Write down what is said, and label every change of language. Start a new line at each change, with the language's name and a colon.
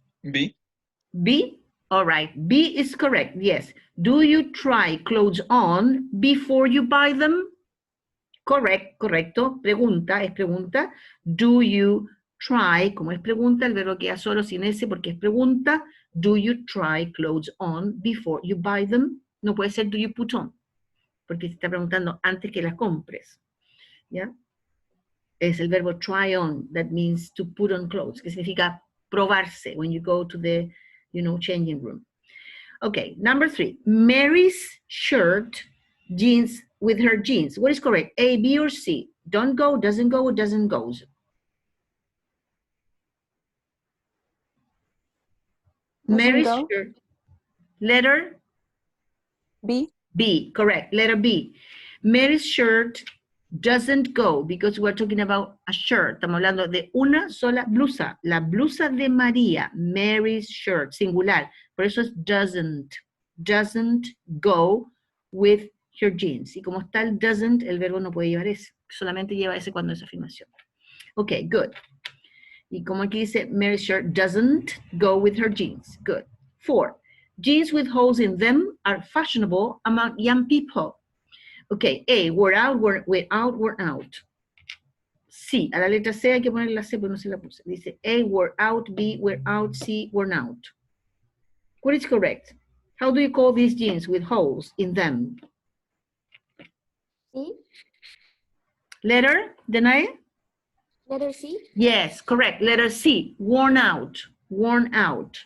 English: B. B? All right, B is correct, yes. Do you try clothes on before you buy them?
Spanish: Correct, correcto. Pregunta, es pregunta. Do you try, como es pregunta, el verbo queda solo sin ese porque es pregunta. Do you try clothes on before you buy them? No puede ser do you put on, porque se está preguntando antes que las compres. ¿ya? Es el verbo try on, that means to put on clothes, que significa probarse when you go to the, changing room.
English: Okay, number 3, Mary's shirt, jeans with her jeans. What is correct? A, B, or C? Don't go, doesn't go, or doesn't goes? Mary's go. shirt. Letter B. B, correct. Letter B. Mary's shirt doesn't go because we're talking about a shirt.
Spanish: Estamos hablando de una sola blusa. La blusa de María, Mary's shirt, singular. Por eso es doesn't.
English: Doesn't go with her jeans.
Spanish: Y como está el doesn't, el verbo no puede llevar ese. Solamente lleva ese cuando es afirmación.
English: Ok, good. Y como aquí dice, Mary's shirt doesn't go with her jeans. Good. 4. Jeans with holes in them are fashionable among young people. Okay, A, we're out, we're out, we're out.
Spanish: C, a la letra C hay que poner la C, pero no se la puse.
English: Dice A, we're out, B, we're out, C, we're out. What is correct? How do you call these jeans with holes in them? C. Letter, Danae? Letter C. Yes, correct. Letter C, worn out. Worn out.